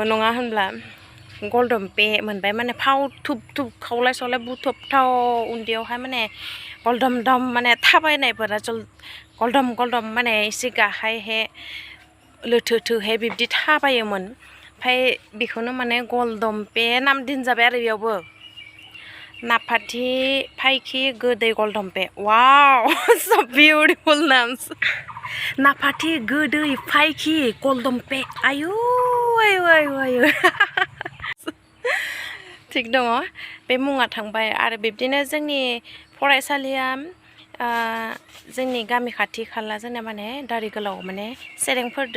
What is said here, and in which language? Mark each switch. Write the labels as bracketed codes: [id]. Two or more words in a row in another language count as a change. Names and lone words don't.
[brx] नङा होनब्ला गलदम्पे मोनबाय माने फाव थुब खावलाय सावलाय बुथबथाव उन्दैयावहाय माने गलदम माने थाबायनायफोरा गलदम माने एसे गाहायहे लोथोहे बिब्दि थाबायोमोन ओमफ्राय बेखौनो माने गलदम्पे नाम दोनजाबाय आरो बेयावबो नाफाथि फायखि गोदै गलदम्पे वाव [en] so beautiful names [brx] नाफाथि गोदै फायखि गलदम्पे आयु थिग दङ बे मुङा थांबाय आरो बिब्दिनो जोंनि फरायसालिया जोंनि गामि खाथि खाला जोंना माने दारि गोलाव माने सेरेंफोरदो